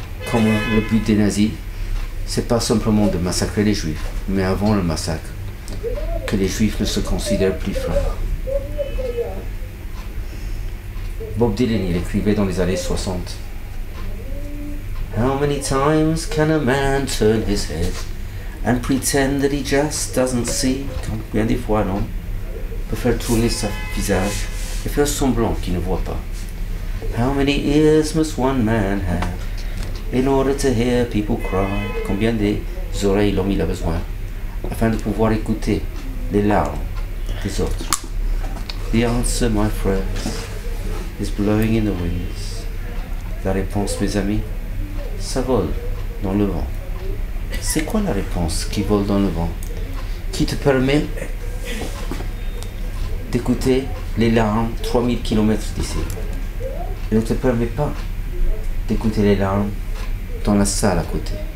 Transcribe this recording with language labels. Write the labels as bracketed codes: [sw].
[fr] Comment le but des nazis, c'est pas simplement de massacrer les juifs, mais avant le massacre, que les juifs ne se considèrent plus frères. Bob Dylan, il écrivait dans les années 60. [en] How many times can a man turn his head and pretend that he just doesn't see? [fr] Combien des fois, non? Peut faire tourner son visage et faire semblant qu'il ne voit pas. [en] How many ears must one man have in order to hear people cry? [fr] Combien des oreilles l'homme il a besoin afin de pouvoir écouter les larmes des autres? [en] The answer, my friends, is blowing in the winds. [fr] La réponse, mes amis, ça vole dans le vent. C'est quoi la réponse qui vole dans le vent? Qui te permet d'écouter les larmes 3000 km d'ici. Elle ne te permet pas d'écouter les larmes dans la salle à côté.